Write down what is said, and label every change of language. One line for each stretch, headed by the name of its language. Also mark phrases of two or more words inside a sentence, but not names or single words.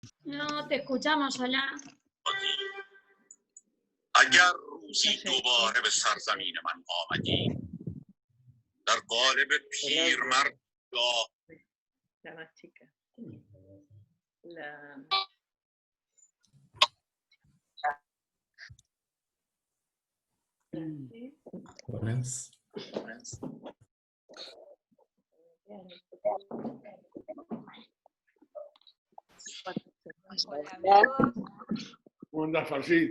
Spanish: No, te escuchamos, Yola.
Persian: اگر روزی دوباره به سرزمین من آمدی در قالب پیرمرد یا
Spanish: La más chica. La... Buenas. ¿Cómo andás, Farcit?